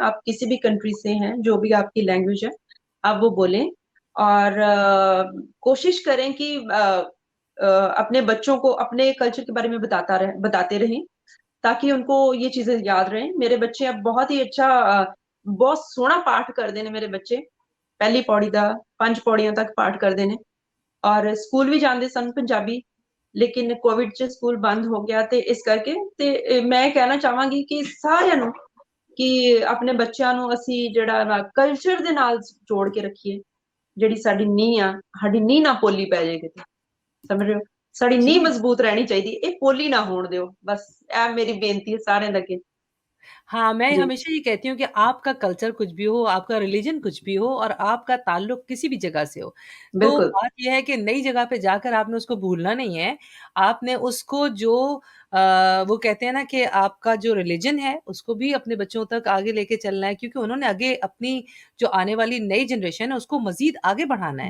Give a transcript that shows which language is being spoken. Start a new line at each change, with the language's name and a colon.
Hindi: आप किसी भी कंट्री से हैं, जो भी आपकी लैंग्वेज है, आप वो बोलें और कोशिश करें कि अपने बच्चों को अपने कल्चर के बारे में बताते रहें, ताकि उनको ये चीज़ें याद रहें।
Punjabi: मेरे बच्चे अब बहुत ही अच्छा बहुत सोहना पाठ करदे ने मेरे बच्चे। पहली पौड़ी दा 5 पौड़ियां तक पाठ करदे ने और स्कूल भी जांदे सन पंजाबी लेकिन कोविड 'ਚ ਸਕੂਲ ਬੰਦ ਹੋ ਗਿਆ ਤੇ ਇਸ ਕਰਕੇ ਤੇ ਮੈਂ ਕਹਿਣਾ ਚਾਹਾਂਗੀ ਕਿ ਸਾਰਿਆਂ ਨੂੰ ਕਿ ਆਪਣੇ ਬੱਚਿਆਂ ਨੂੰ ਅਸੀਂ ਜਿਹੜਾ ਵਾ ਕਲਚਰ ਦੇ ਨਾਲ ਜੋੜ ਕੇ ਰੱਖੀਏ। ਜਿਹੜੀ ਸਾਡੀ ਨੀਂਹ ਆ, ਸਾਡੀ ਨੀਂਹ ਨਾ ਪੋਲੀ ਪੈ ਜਾਏ ਕਿਤੇ, ਸਮਝ ਰਹੇ ਹੋ? ਸਾਡੀ ਨੀਂਹ
Hindi: जी।
Punjabi: ਮਜ਼ਬੂਤ ਰਹਿਣੀ ਚਾਹੀਦੀ, ਇਹ ਪੋਲੀ ਨਾ ਹੋਣ ਦਿਓ। ਬਸ ਇਹ ਮੇਰੀ ਬੇਨਤੀ ਹੈ ਸਾਰਿਆਂ ਦੇ ਅੱਗੇ।
Hindi: हाँ, मैं जी, हमेशा ये कहती हूँ कि आपका कल्चर कुछ भी हो, आपका रिलीजन कुछ भी हो और आपका ताल्लुक किसी भी जगह से हो, तो बिल्कुल, बात ये है कि नई जगह पे जाकर आपने उसको भूलना नहीं है। आपने उसको जो वो कहते हैं ना कि आपका जो रिलीजन है, उसको भी अपने बच्चों तक आगे लेके चलना है क्योंकि उन्होंने आगे अपनी जो आने वाली नई जनरेशन है, उसको मज़ीद आगे बढ़ाना है।